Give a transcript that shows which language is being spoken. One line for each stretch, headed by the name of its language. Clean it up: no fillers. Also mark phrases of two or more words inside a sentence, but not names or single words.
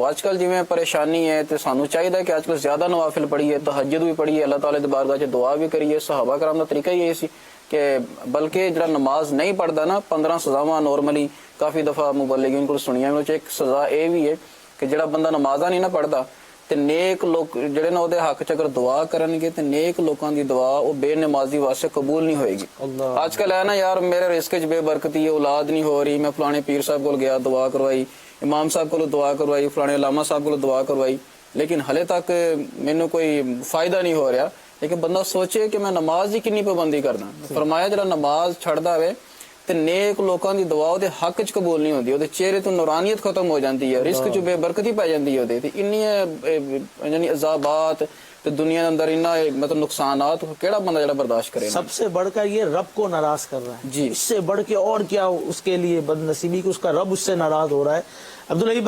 Punjabi: آج کل جویں پریشانی ہے تو سانو چاہیے کہ آج کل زیادہ نوافل پڑھیے، تہجد بھی پڑھیے، اللہ تعالیٰ دی بارگاہ چ دعا بھی کریے. صحابہ کرام دا طریقہ یہ سی کہ بلکہ جڑا نماز نہیں پڑھتا نا 15 سزاواں نارملی کافی دفعہ مبلغین کو سنیا. ایک سزا یہ بھی ہے کہ جڑا بندہ نمازہ نہیں نہ پڑھتا تے نیک لوگ جڑے نا دے حق چ اگر دعا کرن گے تے نیک لوکاں دی دعا او بے نمازی واسطے قبول نہیں ہوئے گی. آج کل ہے نا یار میرے رزق وچ بے برکتی ہے، اولاد نہیں ہو رہی، میں فلانے پیر صاحب کول گیا دعا کروائی، امام صاحب کول دعا کروائی، فلانے علامہ صاحب کول دعا کروائی، لیکن ہلے تک مینوں کوئی فائدہ نہیں ہو رہا. لیکن بندہ سوچے کہ میں نماز کی کنی پابندی کرنا. فرمایا جڑا نماز چھڑدا ہوئے تے نیک لوکاں دی دعا دے حق وچ قبول نہیں ہوندی، او دے چہرے تو نورانیت ختم ہو جاندی ہے، رزق چ بے برکتی پی جاندی ہے. تے انی یعنی عذابات تے دنیا دے اندر اتنا مطلب نقصانات کیڑا بندہ جڑا برداشت کرے.
Urdu: سب سے بڑھ کر یہ رب کو ناراض کر رہا ہے جی، اس سے بڑھ کے اور کیا اس کے لیے بد نصیبی کہ اس کا رب اس سے ناراض ہو رہا ہے.